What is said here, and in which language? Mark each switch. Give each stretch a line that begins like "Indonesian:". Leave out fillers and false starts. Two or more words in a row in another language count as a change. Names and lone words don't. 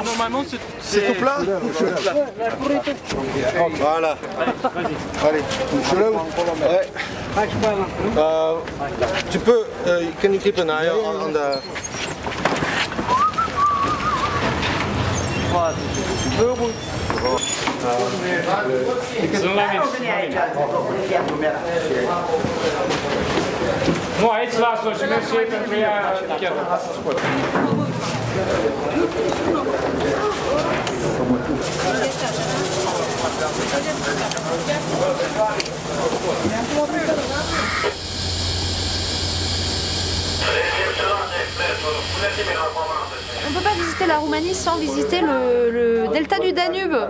French: Normalement, C'est tout plat. Voilà. Allez, touche-le. Ouais. Tu peux,
English: can you keep an eye on the...
Romanian: Nu, aici las-o și mergi și ei pentru ea chiar.
French: On ne peut pas visiter la Roumanie sans visiter le delta du Danube.